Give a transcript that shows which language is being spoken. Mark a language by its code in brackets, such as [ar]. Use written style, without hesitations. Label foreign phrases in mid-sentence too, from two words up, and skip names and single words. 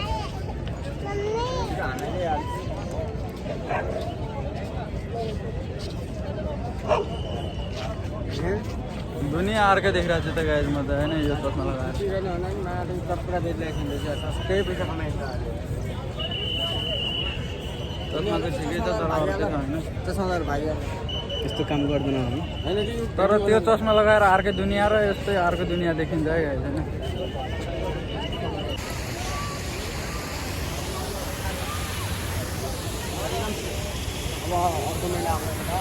[hi] दुनिया आर के देख रहा था गाइस मजा है ना ये चश्मा लगाया कपड़ा बेच कई पैसा कमाएगा [ne] चश्मा तो ठिकै छ तर अरू चाहिँ छैन चस्मा भाइ यस्तो काम गर्दैन हामी तर त्यो चस्मा लगाएर अर्कै दुनियाँ र यस्तै अर्को दुनियाँ देखिन्छ है गाइस हैन अब अर्को मेला आउँछ